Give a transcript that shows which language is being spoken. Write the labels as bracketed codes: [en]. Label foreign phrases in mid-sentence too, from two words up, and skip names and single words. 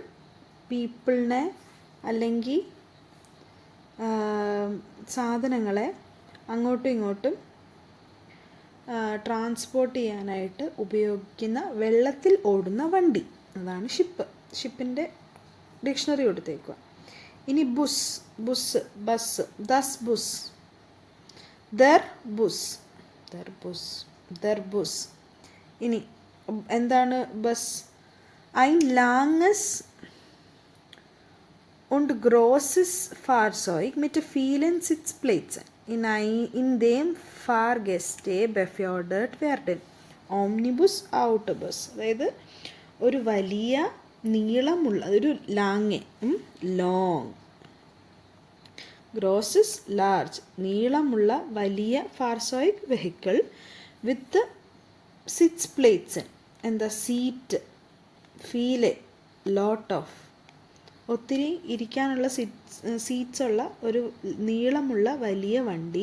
[ml] പീപ്പിളിനെ അല്ലെങ്കിൽ സാധനങ്ങളെ അങ്ങോട്ടും ഇങ്ങോട്ടും ട്രാൻസ്പോർട്ട് ചെയ്യാനായിട്ട് ഉപയോഗിക്കുന്ന വെള്ളത്തിൽ ഓടുന്ന വണ്ടി, അതാണ് ഷിപ്പ്. ഷിപ്പിൻ്റെ ഡിക്ഷണറി കൊടുത്തേക്കുക. [de] ഇനി Bus, Bus, Bus, das Bus, der Bus, der Bus, der Bus. [ml] ഇനി എന്താണ് ബസ്? [de] ein langes und großes Fahrzeug mit vielen Sitzplätzen, in dem Fahrgäste befördert werden. Omnibus, Autobus. [ml] അതായത് ഒരു വലിയ നീളമുള്ള, അതൊരു ലോങ്, [de] großes large, [ml] നീളമുള്ള വലിയ ഫാർസോയിക് [en] vehicle with [ml] സിറ്റ്സ് പ്ലേറ്റ്സ്, എന്താ സീറ്റ്, ഫീല്, [en] lot of, [ml] ഒത്തിരി ഇരിക്കാനുള്ള സീറ്റ്സ് ഉള്ള ഒരു നീളമുള്ള വലിയ വണ്ടി.